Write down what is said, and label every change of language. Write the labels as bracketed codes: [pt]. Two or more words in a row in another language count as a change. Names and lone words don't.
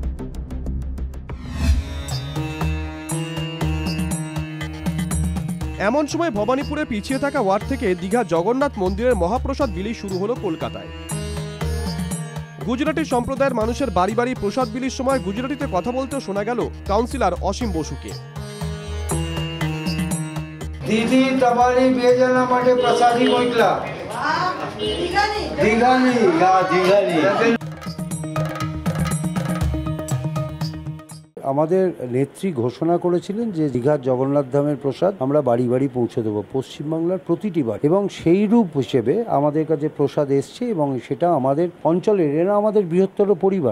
[bn] এমন সময় ভবানীপুরে পিছিয়ে থাকা ওয়ার্ড থেকে দীঘা জগন্নাথ মন্দিরের মহাপ্রসাদ বিলি শুরু হলো কলকাতায়। গুজরাটি সম্প্রদায়ের মানুষের বাড়ি বাড়ি প্রসাদ বিলির সময় গুজরাটিতে কথা বলতে শোনা গেল কাউন্সিলর অসীম বসুকে। [gu] દીદી તમારી બે જણા માટે પ્રસાદી મોકલા દીઘાની [bn] আমাদের নেত্রী ঘোষণা করেছিলেন যে দীঘার জগন্নাথ ধামের প্রসাদ আমরা বাড়ি বাড়ি পৌঁছে দেবো, পশ্চিমবাংলার প্রতিটি বাড়ি, এবং সেই রূপ হিসেবে আমাদের কাছে প্রসাদ এসছে এবং সেটা আমাদের অঞ্চলের, এরা আমাদের বৃহত্তর পরিবার।